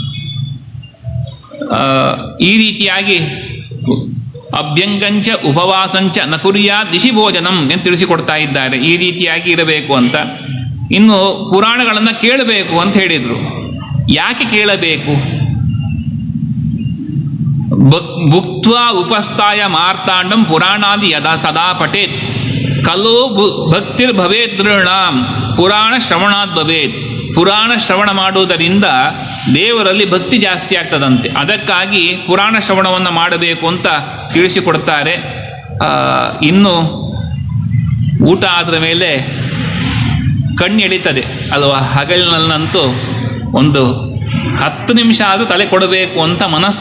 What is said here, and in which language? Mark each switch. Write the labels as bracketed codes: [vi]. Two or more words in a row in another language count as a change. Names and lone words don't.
[kn] ಈ ರೀತಿಯಾಗಿ [sa] ಅಭ್ಯಂಗಂಚ ಉಪವಾಸಂಚ ನ ಕುರ್ಯಾತ್ ದಿಶಿ ಭೋಜನಂ [kn] ಎಂದು ತಿಳಿಸಿಕೊಡ್ತಾ ಇದ್ದಾರೆ. ಈ ರೀತಿಯಾಗಿ ಇರಬೇಕು ಅಂತ. ಇನ್ನು ಪುರಾಣಗಳನ್ನು ಕೇಳಬೇಕು ಅಂತ ಹೇಳಿದರು. ಯಾಕೆ ಕೇಳಬೇಕು? [sa] ಭುಕ್ತ್ವಾ ಉಪಸ್ಥಾಯ ಮಾರ್ತಾಂಡಂ ಪುರಾಣಾದಿ ಯದಾ ಸದಾ ಪಠೇತ್ ಕಲೋ ಭಕ್ತಿರ್ ಭವೇತ್ ದೃಢಾಂ ಪುರಾಣ ಶ್ರವಣಾತ್ ಭವೇತ್. [kn] ಪುರಾಣ ಶ್ರವಣ ಮಾಡುವುದರಿಂದ ದೇವರಲ್ಲಿ ಭಕ್ತಿ ಜಾಸ್ತಿ ಆಗ್ತದಂತೆ. ಅದಕ್ಕಾಗಿ ಪುರಾಣ ಶ್ರವಣವನ್ನು ಮಾಡಬೇಕು ಅಂತ ತಿಳಿಸಿಕೊಡ್ತಾರೆ. ಇನ್ನು ಊಟ ಆದ ಮೇಲೆ ಕಣ್ಣು ಎಳಿತದೆ ಅಲ್ವಾ? ಹಗಲಿನಲ್ಲಂತೂ ಒಂದು 10 ನಿಮಿಷ ಆದರೂ ತಲೆ ಕೊಡಬೇಕು ಅಂತ ಮನಸ್ಸು.